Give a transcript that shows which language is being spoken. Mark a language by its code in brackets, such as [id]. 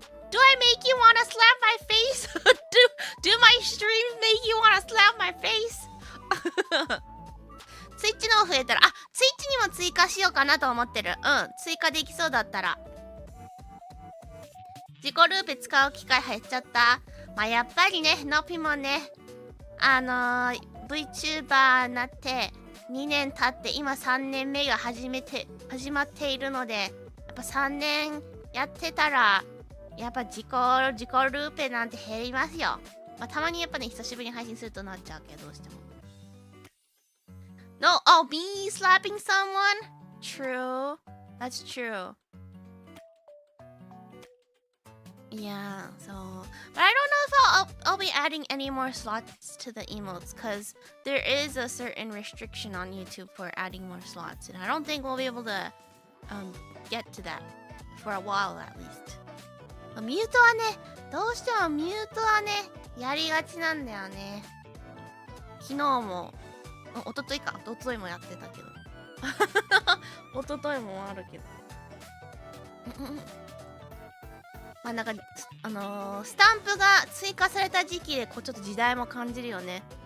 [en] Do I make you wanna slap my face? do my streams make you wanna slap my face? [ja] ツイッチの増えたら、ツイッチにも追加しようかなと思ってる。追加できそうだったら。自己ルーペ使う機会減っちゃった。まあやっぱりね、のぴもね、VTuber になって2年経って今3年目が始まっているので、やっぱ3年やってたら、やっぱ自己ルーペなんて減りますよ。まあたまにやっぱね、久しぶりに配信するとなっちゃうけど、どうしても。 [en] No, me slapping someone? True. That's true. Yeah, so... But I don't know if I'll be adding any more slots to the emotes, because there is a certain restriction on YouTube for adding more slots, and I don't think we'll be able to get to that for a while at least. [ja] ミュートはね、どうしてもミュートはね、やりがちなんだよね。昨日も、おとといもやってたけど。おとといもあるけど。まあなんか、スタンプが追加された時期で、こうちょっと時代も感じるよね。